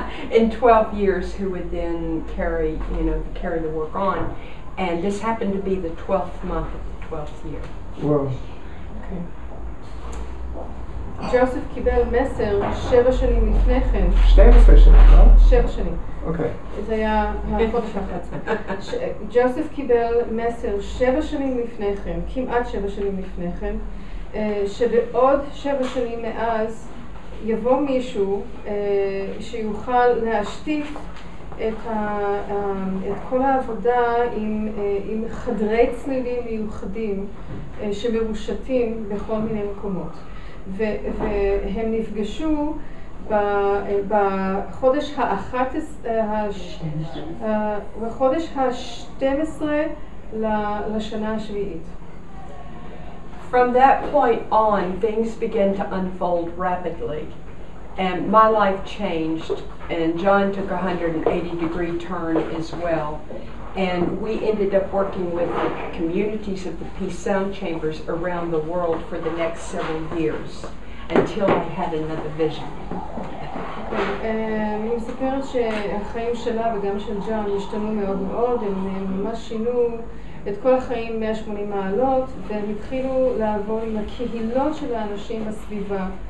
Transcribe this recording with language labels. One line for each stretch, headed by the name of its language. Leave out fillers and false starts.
English: In 12 years who would then carry the work on. And this happened to be the 12th month of the 12th year. Whoa.
Hebrew: ג'וזף קיבל מסר 7 שנים לפני כן. 12 שנים, לא? 7 שנים. אוקיי. זה היה החודש האחד. ג'וזף קיבל מסר 7 שנים לפני כן, כמעט 7 שנים לפני כן, שבעוד 7 שנים מאז יבוא מישהו שיוכל להשתיף את כל העבודה עם חדרי צלילים מיוחדים שמרושתים בכל מיני מקומות. והם נפגשו בחודש ה-12 לשנה השביעית.
English: From that point on, things began to unfold rapidly. And my life changed, and John took a 180-degree turn as well. And we ended up working with the communities of the Peace Sound Chambers around the world for the next several years, until I had another vision.
Hebrew: אני מספרת שהחיים שלה וגם של ג'ון השתנו מאוד מאוד, הם ממש שינו את כל החיים 180 מעלות, והם התחילו לעבור עם הקהילות של האנשים בסביבה.